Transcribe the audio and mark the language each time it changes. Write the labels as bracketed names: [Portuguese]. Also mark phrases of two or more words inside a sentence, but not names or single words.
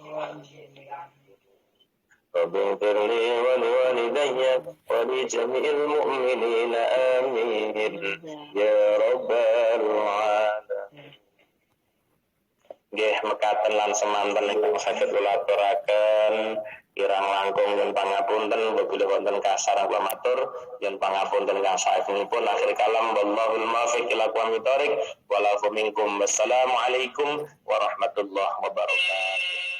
[Arabic] رب اغفر لي ولوالدي ولجميع المؤمنين آمين يا رب العالمين. [Javanese] nggih mekaten lan semanten ingkang saged kula aturaken kirang langkung yen pangapunten apabila wonten kasar kula matur yen pangapunten kang saenipun [Arabic] آخر الكلام والله الموفق إلى أقوم الطريق ولا منكم والسلام عليكم ورحمة الله وبركاته.